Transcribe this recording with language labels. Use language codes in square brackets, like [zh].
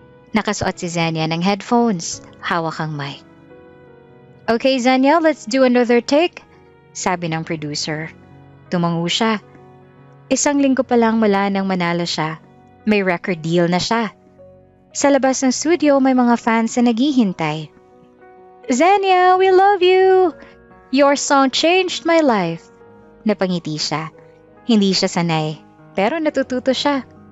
[tl] Nakasuot si Xenia ng headphones, hawak ang mic. [en] "Okay, Xenia, let's do another take," [tl] sabi ng producer. Tumango siya. Isang linggo pa lang mula nang manalo siya, may record deal na siya. Sa labas ng studio, may mga fans na naghihintay. [en] "Xenia, we love you! Your song changed my life." [tl] Napangiti siya. Hindi siya sanay, pero natututo siya.